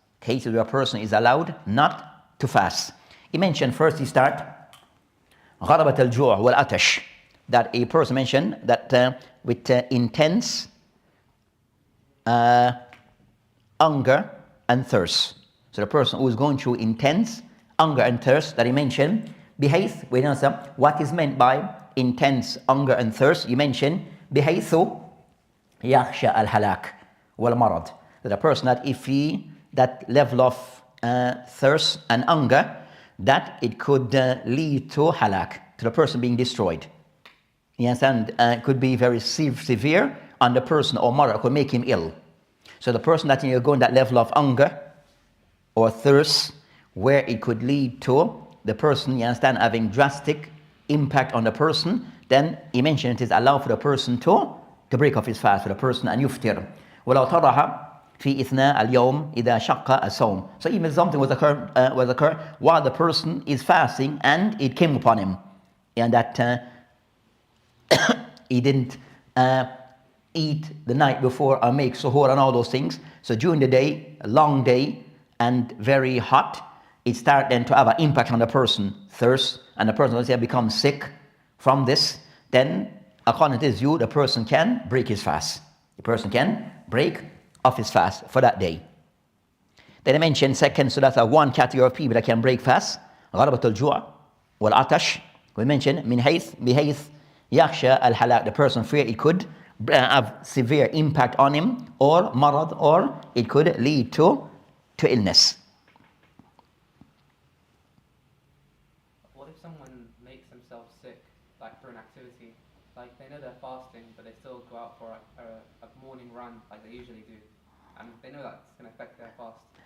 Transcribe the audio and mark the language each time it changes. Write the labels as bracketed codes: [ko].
[en] Cases where a person is allowed not to fast. He mentioned first, he start [ar] غلبة الجوع والعطش, [en] that a person mentioned that with intense hunger and thirst. So the person who is going through intense hunger and thirst that he mentioned, بحيث, we know what is meant by intense hunger and thirst. You mentioned [ar] بحيث يخشى الهلاك والمرض. [en] That a person that if he, that level of thirst and hunger, that it could lead to halak, to the person being destroyed. You understand? It could be very severe on the person, or marad, could make him ill. So the person that you're going that level of hunger or thirst, where it could lead to the person, you understand, having drastic impact on the person, then he mentioned it is allowed for the person to break off his fast, for the person, and yuftir. [ar] وَلَوْ طَرَحَ في إثناء اليوم إذا شق الصوم. [en] So even something was occur while the person is fasting and it came upon him, and that he didn't eat the night before or make suhoor and all those things. So during the day, a long day and very hot, it starts then to have an impact on the person, thirst, and the person, let's say, becomes sick from this. Then according to this view, the person can break his fast. The person can break off his fast for that day. Then I mentioned second, so that's one category of people that can break fast. [ar] غلبة الجوع والعطش. [en] We mentioned [ar] من حيث بحيث يخشى الهلاك. [en] The person fear it could have severe impact on him, or marad, or it could lead to illness. What if someone makes themselves sick, like for an activity, like they know they're fasting, but they still go out for a morning run, like they usually do, and they know that's going to affect their fast?